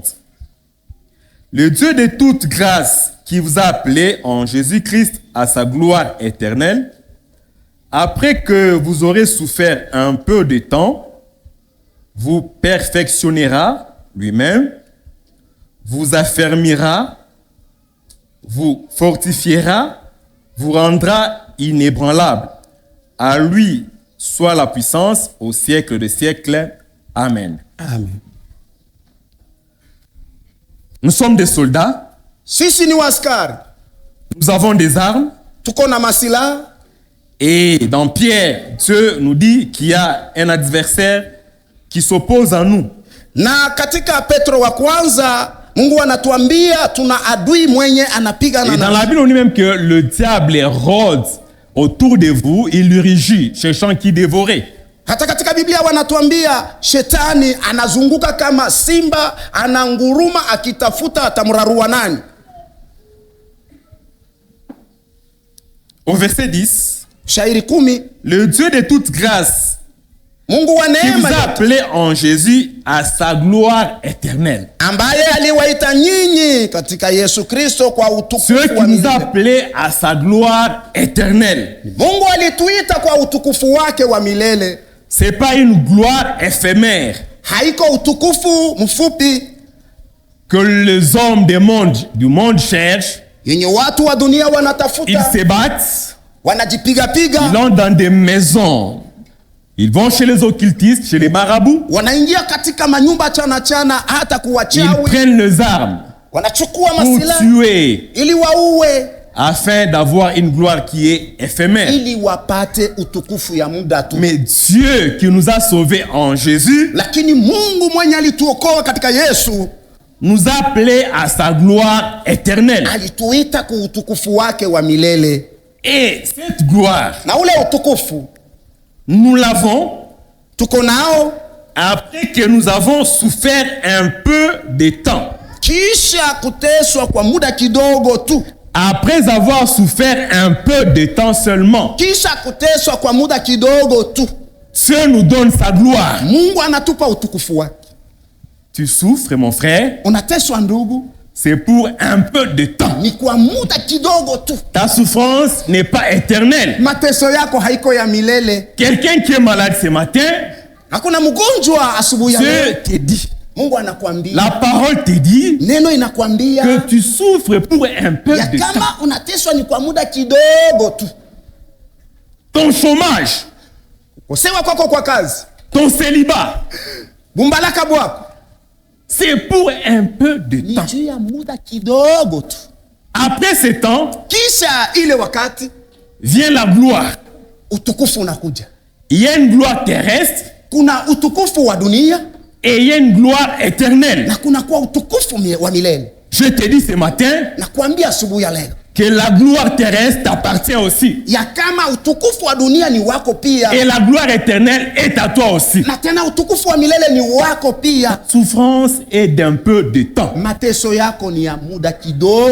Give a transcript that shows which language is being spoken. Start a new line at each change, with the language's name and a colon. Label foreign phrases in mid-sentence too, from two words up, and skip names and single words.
French: Le Dieu de toute grâce qui vous a appelés en Jésus-Christ à sa gloire éternelle, après que vous aurez souffert un peu de temps, vous perfectionnera lui-même, vous affermira, vous fortifiera, vous rendra inébranlable. À lui soit la puissance au siècle des siècles. Amen. Amen. Nous sommes des soldats,
Swahili: Sisi ni waskari,
French: nous avons des armes,
Swahili: tuko na masilaha.
French: et dans Pierre, Dieu nous dit qu'il y a un adversaire qui s'oppose à nous.
Swahili: Na katika Petro wa kwanza Mungu anatuambia tuna adui mwenye anapigana
French: Et dans
Swahili: na.
French: la Bible, on dit même que le diable rôde autour de vous, il lui rugit, cherchant qui dévorer.
Swahili: Hata katika Biblia wanatuambia shetani anazunguka kama simba, ananguruma akitafuta atamrarua nani.
French: Au verset 10,
Swahili: Shairi 10,
French: le Dieu de toute grâce
Swahili: Mungu wa
French: qui vous
Swahili: neema
French: a appelé en Jésus à sa gloire éternelle.
Swahili: ambaye aliwaita nyinyi katika Yesu Kristo kwa
French: Celui
Swahili: utukufu
French: qui
Swahili: wa
French: nous a
Swahili: milele.
French: appelé à sa gloire éternelle.
Swahili: Mungu alituita kwa utukufu wake wa milele.
French: C'est pas une gloire éphémère
Swahili: Haiko utukufu mfupi
French: que les hommes du monde cherchent.
Swahili: yenye watu wa dunia
French: Ils
Swahili: wanatafuta,
French: se battent,
Swahili: wanajipigapiga,
French: ils ont dans des maisons. Ils vont chez les occultistes, chez les marabouts.
Swahili: wanaingia katika manyumba chana hata
French: Ils
Swahili: kuwachawi,
French: prennent les armes
Swahili: wanachukua
French: pour
Swahili: masilaha
French: tuer,
Swahili: ili waue,
French: afin d'avoir une gloire qui est éphémère.
Swahili: ili wapate utukufu ya muda tu.
French: Mais Dieu qui nous a sauvés en Jésus
Swahili: Lakini Mungu mwenye alituokoa katika Yesu
French: nous a appelés à sa gloire éternelle.
Swahili: alituita kwa utukufu wake wa milele.
French: Et cette gloire,
Swahili: Na ule utukufu
French: nous l'avons
Swahili: tuko nao
French: après que nous avons souffert un peu de temps.
Swahili: kisha kuteswa kwa muda kidogo tu.
French: Après avoir souffert un peu de temps seulement,
Swahili: Kisha kuteswa kwa muda kidogo tu,
French: Dieu nous donne sa gloire.
Swahili: Mungu anatupa utukufu wake.
French: Tu souffres, mon frère,
Swahili: Unateswa ndugu,
French: c'est pour un peu de temps.
Swahili: ni kwa muda kidogo tu.
French: Ta souffrance n'est pas éternelle.
Swahili: Mateso yako haiko ya milele.
French: Quelqu'un qui est malade ce matin,
Swahili: Hakuna mgonjwa asubuhi ya
French: Dieu
Swahili: leo.
French: te dit,
Swahili: Mungu anakuambia,
French: la parole te dit
Swahili: neno inakwambia
French: que tu souffres pour un peu
Swahili: ya
French: de temps.
Swahili: kama unateswa ni kwa muda kidogo tu.
French: Ton chômage,
Swahili: Kusewa kwako kwa kazi,
French: ton célibat,
Swahili: bumbalaka bwako
French: c'est pour un peu de
Swahili: ni
French: temps.
Swahili: juu ya muda kidogo tu.
French: Après ce temps,
Swahili: Kisha ile wakati
French: vient la gloire.
Swahili: utukufu unakuja.
French: Il y a une gloire terrestre
Swahili: Kuna utukufu wa dunia
French: et il y a une gloire éternelle.
Swahili: na kuna kwa utukufu wa milele.
French: Je te dis ce matin
Swahili: Na kuambia asubuhi ya leo
French: que la gloire terrestre t'appartient aussi.
Swahili: ya kama utukufu wa dunia ni wako pia,
French: Et la gloire éternelle est à toi aussi.
Swahili: na tena utukufu wa milele ni wako pia.
French: Souffrance est d'un peu de temps.
Swahili: Mateso yako ni ya muda kidogo,